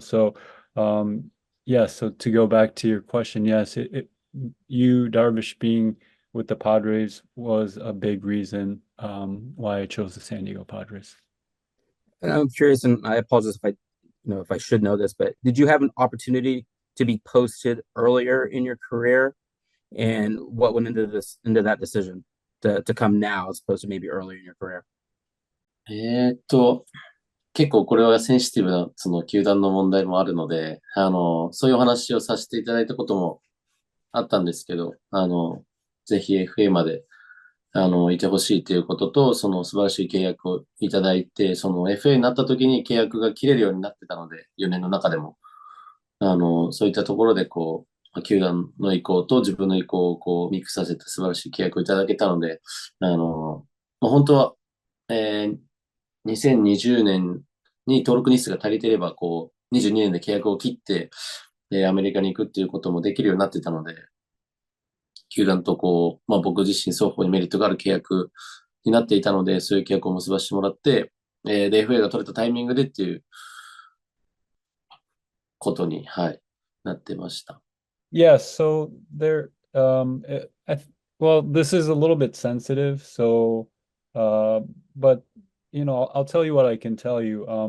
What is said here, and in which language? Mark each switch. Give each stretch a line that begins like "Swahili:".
English: So, yes, so to go back to your question, yes, you, Darvish, being with the Padres was a big reason why I chose the San Diego Padres. And I'm curious, and I apologize if I should know this, but did you have an opportunity to be posted earlier in your career? And what went into that decision to come now as opposed to maybe earlier in your career?
Japanese: えーっと、結構これはセンシティブな、その球団の問題もあるので、そういうお話をさせていただいたこともあったんですけど、ぜひ FA まで、いてほしいということと、その素晴らしい契約をいただいて、その FA になった時に契約が切れるようになってたので、4年の中でも、そういったところで、球団の意向と自分の意向をミックスさせた素晴らしい契約をいただけたので、本当は、 2020年に登録日数が足りてれば、22年で契約を切って、アメリカに行くっていうこともできるようになってたので、球団と僕自身双方にメリットがある契約になっていたので、そういう契約を結ばせてもらって、で、FA が取れたタイミングでっていうことに、はい、なってました。
English: Yeah, so there, well, this is a little bit sensitive, so, but, I'll tell you what I can tell you.